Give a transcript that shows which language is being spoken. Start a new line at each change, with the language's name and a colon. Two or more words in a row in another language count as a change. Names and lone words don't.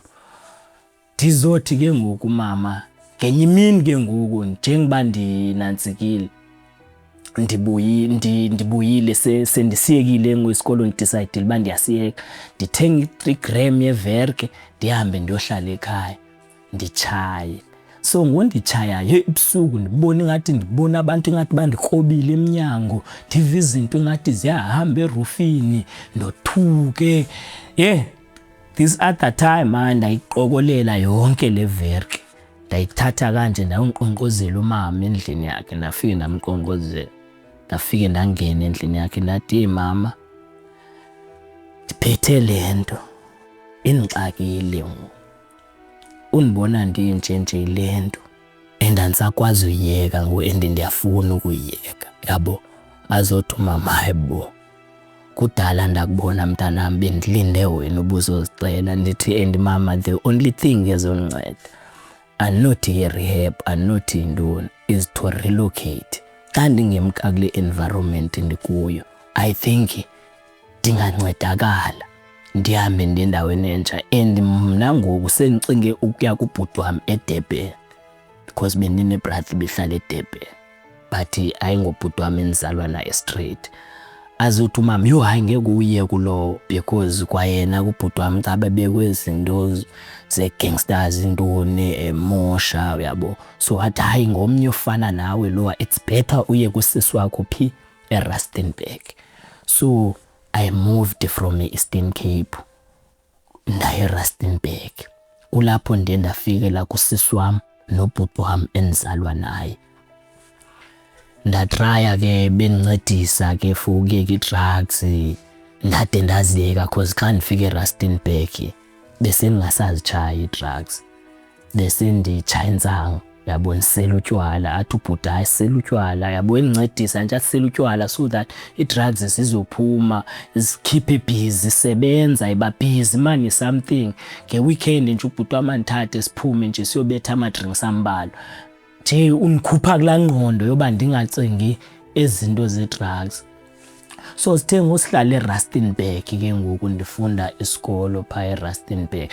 Xhosa: Ndizothi ke ngoku mama ngenye imini ke ngoku njengoba ndinantsikile ndibuyile sendisiyekile ngwesikolo ndidecide uba ndiyasiyeka ndithenga 3 gram yeverke ndihambe ndiyohlala ekhaya ndichaye. So ngondichayayo ebusuku ndibona abantu ingathi bandikrobile emnyango, ndiva izinto ingathi ziyahamba erufini ndothuke.
English: This other time
Xhosa: ndayiqokolela yonke le verke ndayithatha kanje ndayonqonqozela umama endlini yakhe, ndafike ndamqonqozela, ndafike ndangena endlini yakhe ndathi mama ndiphethe le nto indixakile, undibona ndinjenje le nto andisakwazi uyiyeka and ndiyafuna ukuyiyeka, yabo. Azothi umama hayibo kudala ndakubona mntanam bendilinde wena ubuzozicela. Ndithi and mama
English: the only thing
Xhosa: ezondinceda andinothi i-rehab andinothi yintoni
English: is to relocate.
Xhosa: Xa ndingemka kule environment ndikuyo
English: I think
Xhosa: ndingancedakala ndihambe ndiye endaweni entsha. And mna ngoku sendicinge ukuya kubhuti wam eDurban because bendine-brother behlala eDurban but ayingobhuti wam endizalwa naye straight. Azothi umama hayi ngeke uye kulowo because kwayena kubhuti wam xa bebekwe izinto ze-gangsters intoni emosha, uyabo. So athi hayi ngomnye ofana nawe lowa
English: it's better
Xhosa: uye kusisi wakho phi eRustenburg.
English: So I moved from Eastern Cape
Xhosa: ndaye eRustenburg. Kulapho ndiye ndafikela kusisi wam nobhuti wam endizalwa naye. Ndatraya ke bendincedisa ke for ukuyeka i-drugs, ndade ndaziyeka cause xa ndifika eRustenburg bese ndingasazitshaya i-drugs, bese nditshaya intsangu, yabo. Ndisela utywala, athi ubhuti hayi sela utywala, yabo. Endincedisa nje asela utywala
English: so that
Xhosa: i-drugs zizophuma zikhiphe busy, sebenza iba
English: busy money something.
Xhosa: Ngeweekend nje ubhuti wam andithathe siphume nje siyobetha ama-drinks ambalwa nje, undikhupha kulaa ngqondo yoba ndingacingi ezinto ze-drugs. So sithe ngosihlala eRustenburg ke ngoku ndifunda isikolo phaa eRustenburg.